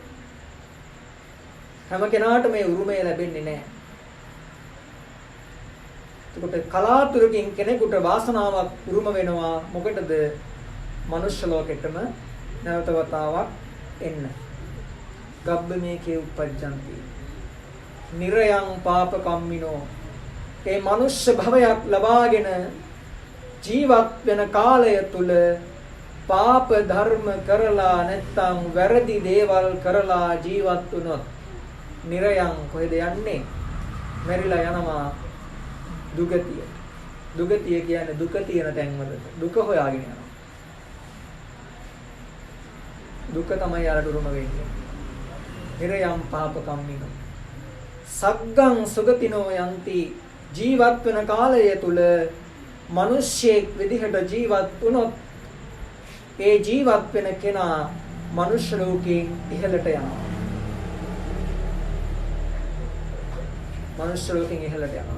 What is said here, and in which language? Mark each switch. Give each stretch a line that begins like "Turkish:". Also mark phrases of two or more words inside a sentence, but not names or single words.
Sinhala: හැම කෙනාට මේ උරුමය ලැබෙන්නේ නැහැ. එතකොට කලාතුරකින් කෙනෙකුට වාසනාවක් උරුම වෙනවා. මොකටද? මනුෂ්‍ය ලෝකෙටම නැවත වතාවක් එන්න.
Pali: ගබ්බ මේකේ uppajjanti nirayam papakamminoo
Sinhala: ඒ මනුෂ්‍ය භවයක් ලබාගෙන ජීවත් වෙන කාලය තුල පාප ධර්ම කරලා නැත්නම් වැරදි දේවල් කරලා ජීවත් වුණොත් nirayam කොහෙද යන්නේ? මැරිලා යනවා දුගතිය. දුගතිය කියන්නේ දුක තියෙන තැන්වලට. දුක හොයාගෙන යනවා. දුක තමයි යාලට උරුම වෙන්නේ.
Pali: nirayam papakamminoo saggam sugatinoo yanti
Sinhala: ජීවත් වෙන කාලය තුල මිනිස්සෙක් විදිහට ජීවත් වුණොත් ඒ ජීවත් වෙන කෙනා මනුෂ්‍ය ලෝකයෙන් ඉහළට යනවා. මනුෂ්‍ය ලෝකයෙන් ඉහළට යනවා.